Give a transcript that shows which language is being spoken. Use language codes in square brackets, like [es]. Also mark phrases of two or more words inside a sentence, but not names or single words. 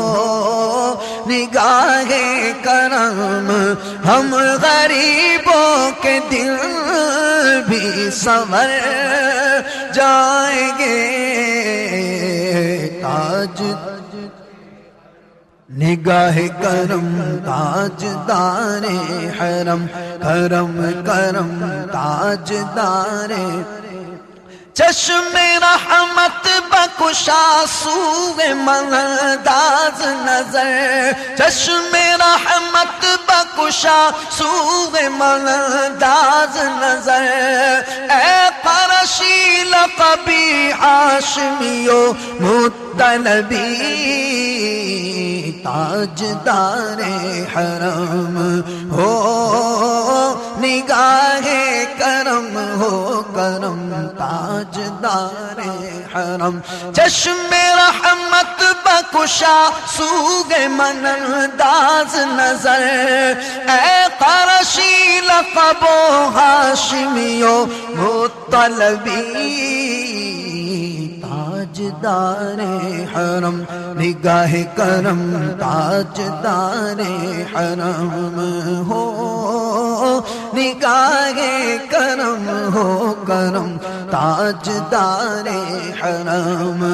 [ur] نگاہ کرم ہم غریبوں کے دل بھی سنور جائیں گے تاج نگاہ کرم تاجدار حرم کرم کرم تاجدار [fa] چشم رحمت بکشا سوئے منداز نظر چشم رحمت بکشا سوئے منداز نظر اے قرشی لقبی ہاشمیو مطلبی [ur] تاجدار حرم ہو نگاہ کرم ہو کرم تاجدار حرم [fa] چشم رحمت بکشا سوئے من انداز نظر اے قرشی لقب و ہاشمیو مطلبی [ur] تاجدار حرم نگاہ کرم تاجدار حرم ہو نگاہ کرم ہو کرم تاجدار حرم